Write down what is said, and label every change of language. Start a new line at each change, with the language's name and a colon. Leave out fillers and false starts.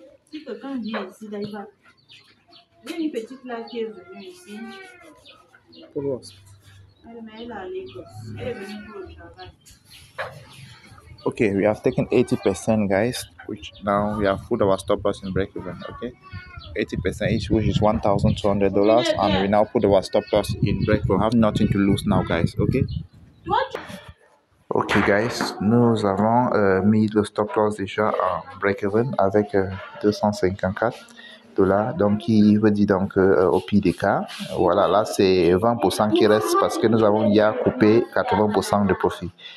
French: Si quelqu'un vient ici, là, il y a une petite là qui est venue ici. Pour voir. Mais elle est à Lagos. Elle est venue pour le travail.
English: Okay, we have taken 80%, guys, which now we have put our stop loss in break even. Okay, 80% each, which is $1,200, and we now put our stop loss in break even. We have nothing to lose now, guys. Okay. Ok, guys,
French: nous avons mis le stop loss déjà en break even avec $254. Donc, qui veut dire donc au pire des cas, voilà, là c'est 20% qui reste parce que nous avons déjà coupé 80% de profit.